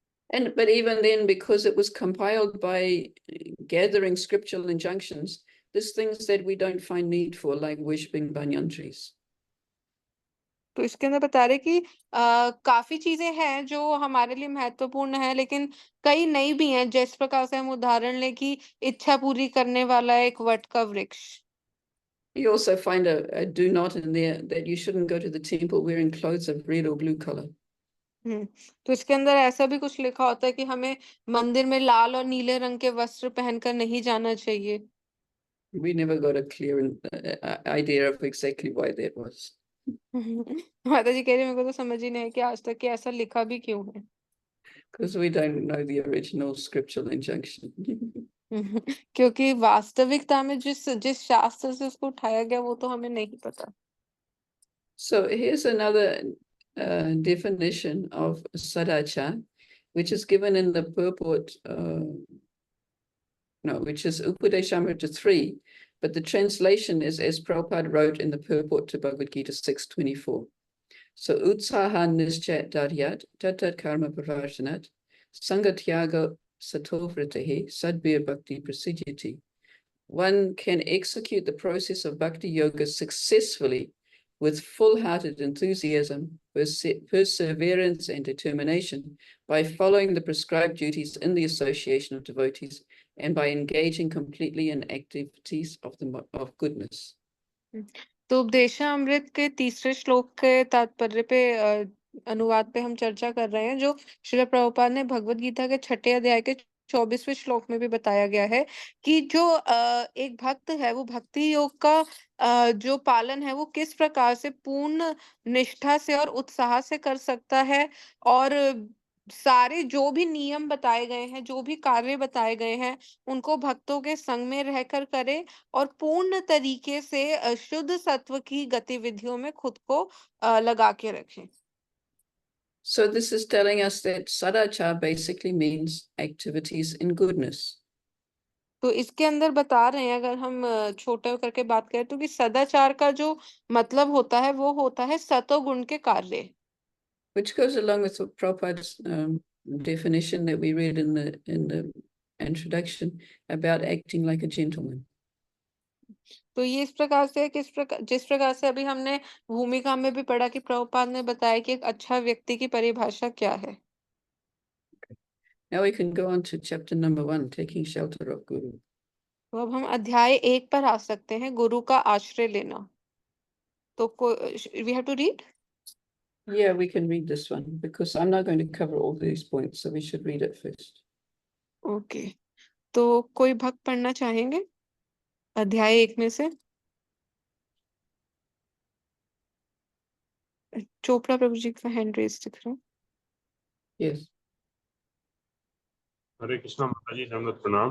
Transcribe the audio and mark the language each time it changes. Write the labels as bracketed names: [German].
[English] And but even then, because it was compiled by gathering scriptural injunctions, there's things that we don't find need for, like worshipping banyan trees. [Hindi] तो इसके अंदर बता रहे कि काफी चीजें हैं जो हमारे लिए महत्वपूर्ण है, लेकिन कई नई भी हैं। जिस प्रकार से हम उदाहरण लें कि इच्छा पूरी करने वाला एक वट का वृक्ष। [English] You also find a do not in there that you shouldn't go to the temple wearing clothes of red or blue color. [Hindi] तो इसके अंदर ऐसा भी कुछ लिखा होता है कि हमें मंदिर में लाल और नीले रंग के वस्त्र पहनकर नहीं जाना चाहिए। [English] We never got a clear idea of exactly why that was. [Hindi] माता जी कह रही मेरे को तो समझ ही नहीं है कि आज तक कि ऐसा लिखा भी क्यों है। [English] Because we don't know the original scriptural injunction. [Hindi] क्योंकि वास्तविकता में जिस जिस शास्त्र से उसको उठाया गया वो तो हमें नहीं पता। [English] So here's another definition of sadachar, which is given in the purport, which is Upadeshamrita 3, but the translation is as Prabhupada wrote in the purport to Bhagavad Gita 6:24. [Sanskrit] So utsaha nischat daryat tatat karma pravartanat sangatyaga satovritahi sadbir bhakti prasidyati. [English] One can execute the process of bhakti yoga successfully with full-hearted enthusiasm, perseverance, and determination by following the prescribed duties in the association of devotees and by engaging completely in activities of goodness. [Hindi] तो उपदेशामृत के तीसरे श्लोक के तात्पर्य पे अनुवाद पे हम चर्चा कर रहे हैं, जो श्रील प्रभुपाद ने भगवत गीता के 6 अध्याय के 24वें श्लोक में भी बताया गया है कि जो एक भक्त है वो भक्ति योग का जो पालन है वो किस प्रकार से पूर्ण निष्ठा से और उत्साह से कर सकता है, और सारे जो भी नियम बताए गए हैं, जो भी कार्य बताए गए हैं, उनको भक्तों के संग में रहकर करे और पूर्ण तरीके से शुद्ध सत्व की गतिविधियों में खुद को लगा के रखें। [English] So this is telling us that sadachar basically means activities in goodness. [Hindi] तो इसके अंदर बता रहे हैं, अगर हम छोटे करके बात करें तो कि सदाचार का जो मतलब होता है वो होता है सतोगुण के कार्य। [English] Which goes along with Prabhupada's definition that we read in the introduction about acting like a gentleman. [Hindi] तो ये इस प्रकार से जिस प्रकार से अभी हमने भूमिका में भी पढ़ा कि प्रभुपाद ने बताया कि एक अच्छा व्यक्ति की परिभाषा क्या है। [English] Now we can go on to chapter number 1, taking shelter of Guru. [Hindi] तो अब हम अध्याय 1 पर आ सकते हैं, गुरु का आश्रय लेना। [English] तो we have to read? Yeah, we can read this one because I'm not going to cover all these points, so we should read it first. [Hindi] Okay, तो कोई भक्त पढ़ना चाहेंगे अध्याय 1 में से? चोपड़ा प्रभु जी का हैंड रेज दिख रहा है। [English] Yes. [Hindi] हरे कृष्णा माता जी, दंडवत प्रणाम।